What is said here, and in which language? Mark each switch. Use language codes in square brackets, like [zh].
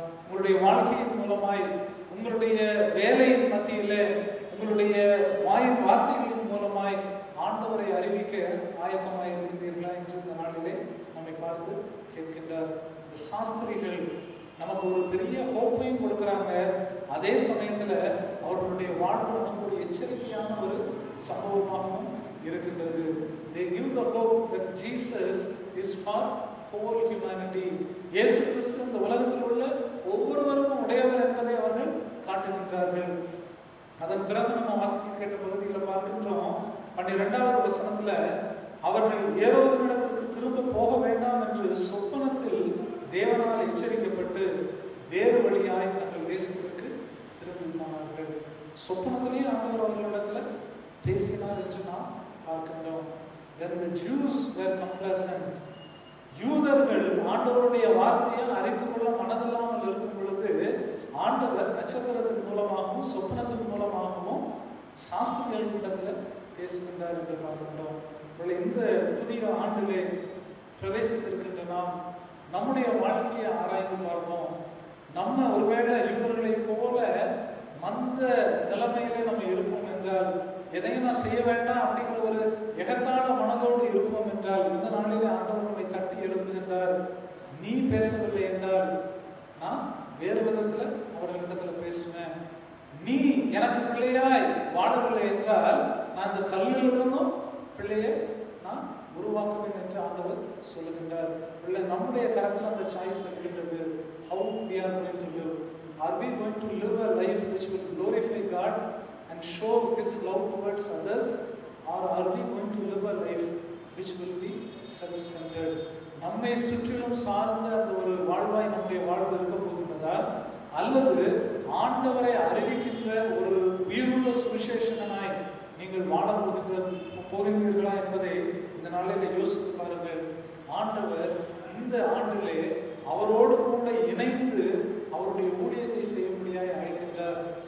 [ta] உங்களுடைய வாழ்க்கையின் மூலமாய், உங்களுடைய வேலையின் மத்தியிலே, உங்களுடைய வாயின் வார்த்தைகளின் மூலமாய் ஆண்டவரை அறிவிக்க ஆயத்தமாக இருக்கின்றீர்களா என்று இந்த நாளிலே நம்மை பார்த்து கேட்கின்றார். இந்த சாஸ்திரிகள் நமக்கு ஒரு பெரிய ஹோப்பையும் கொடுக்குறாங்க, அதே சமயத்தில் அவர்களுடைய வாழ்வு நமக்கு ஒரு எச்சரிக்கையான ஒரு சம்பவமாகவும் இருக்கின்றது. [en] They give the hope that Jesus is for whole humanity. [ta] இயேசு கிறிஸ்து இந்த உலகத்தில் உள்ள ஒவ்வொருவருக்கும் உடையவர் என்பதை அவர்கள் காட்டுகின்றார்கள். அதன் பிறகு நம்ம வாசிக்க கேட்ட பகுதியில் பார்க்கின்றோம், 12வது வசனத்துல, அவர்கள் ஏரோதினிடத்திற்கு திரும்ப போக வேண்டாம் என்று சொப்பனத்தில் தேவனால் எச்சரிக்கப்பட்டு வேறு வழியாய் தங்கள் தேசத்திற்கு திரும்பி போனார்கள். சொப்பனத்திலேயே ஆண்டவர் அவர்களிடத்துல பேசினார் என்று நாம் பார்க்கின்றோம். [en] Then the Jews were complacent. [ta] யூதர்கள் ஆண்டவருடைய வார்த்தையை அறிந்து கொள்ள மனதில்லாமல் இருக்கும் பொழுது ஆண்டவர் நட்சத்திரத்தின் மூலமாகவும் சொப்பனத்தின் மூலமாகவும் சாஸ்திரிகள் கூட்டத்தில் பேசுகின்றார் என்று பார்க்கின்றோம். இந்த புதிய ஆண்டிலே பிரவேசித்திருக்கின்ற நாம் நம்முடைய வாழ்க்கையை ஆராய்ந்து பார்ப்போம். நம்ம ஒருவேளை யூதர்களை போல மந்த நிலைமையிலே நம்ம இருப்போம் என்றால், எதையும் நான் செய்ய வேண்டாம் அப்படிங்கிற ஒரு எகத்தான மனதோடு இருப்போம் என்றால், இந்த நாளிலே ஆண்டவர் நம்மை தட்டி எழுப்புகின்றார். நீ பேசவில்லை என்றால் நான் வேறு விதத்தில் அவர்களிடத்தில் பேசுவேன். நீ எனக்கு பிள்ளையாய் வாழவில்லை என்றால் நான் இந்த கல்லிலிருந்தும் பிள்ளையை நான் உருவாக்குவேன் என்று ஆண்டவர் சொல்லுகின்றார். பிள்ளை நம்முடைய கரத்தில் அந்த சாய்ஸ் இருக்கின்றது. [en] How we are going to live? Are we going to live a life which will glorify God and show His love towards others, or are we going to live a life which will be self-centered? [ta] நம்மை சுற்றிலும் சார்ந்த அந்த ஒரு வாழ்வாய் நம்முடைய வாழ்வு இருக்க போகின்றதா, அல்லது ஆண்டவரை அறிவிக்கின்ற ஒரு உயிருள்ள சுவிசேஷகனாய் நீங்கள் வாழ போகின்றீர்களா என்பதை இந்த நாளில் யோசித்து பாருங்கள். ஆண்டவர் இந்த ஆண்டிலே அவரோடு கூட இணைந்து அவருடைய ஊழியத்தை செய்யும்படியாய் அழைக்கின்றார்.